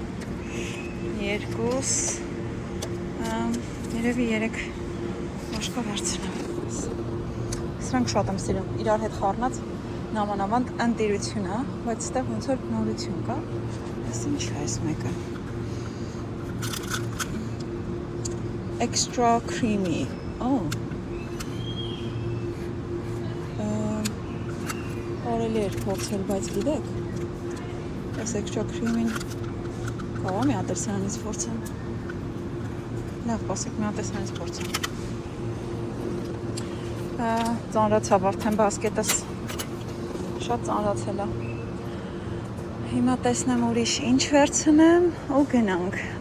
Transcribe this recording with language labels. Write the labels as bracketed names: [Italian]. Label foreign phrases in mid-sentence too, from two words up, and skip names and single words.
[Armenian] 2, երևի 3 մաշկա վերցնեմ, սրանք շատ եմ սիրում, իրար հետ խառնած նամանավանդ ընտիրություն է, բայց ստեղ ոնց որ նորություն կա, ես ինչ է այս մեկը, [English] extra creamy. Oh. [Armenian] Կարելի էր փորձել, բայց գիտեք, այս [English] extra creamy- [Armenian] ին կարող մի հատ սրանից փորձեմ։ Լավ, ասեք մի հատ սրանից փորձեմ։ Ծանրացավ արդեն բասկետս։ Շատ ծանրացել է։ Հիմա տեսնեմ ուրիշ ինչ վերցնեմ ու գնանք։